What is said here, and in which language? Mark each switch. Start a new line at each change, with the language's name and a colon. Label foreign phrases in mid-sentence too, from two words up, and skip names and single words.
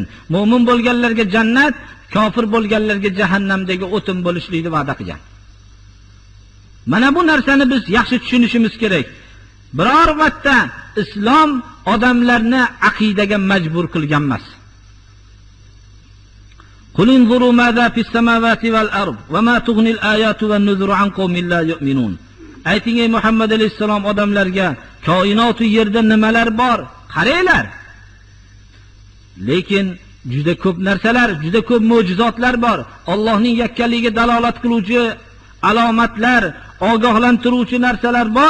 Uzbek: Mu'min bo'lganlarga jannat, kofir bo'lganlarga jahannamdagi o'tin bo'lishlikni va'da qilgan. Mana bu narsani biz yaxshi tushunishimiz kerak. Biror vaqtda islom odamlarni aqidaga majbur qilgan emas.
Arabic: قل انظروا ماذا في السماوات والأرض وما تغني الآيات والنذر عن قوم لا يؤمنون.
Uzbek: Ayting ey Muhammad alayhisalom odamlarga, koinot u yerda nimalar bor? Qaranglar. Lekin juda ko'p narsalar, juda ko'p mo'jizotlar bor. Allohning yakkaligiga dalolat qiluvchi alomatlar, ogohlantiruvchi narsalar bor.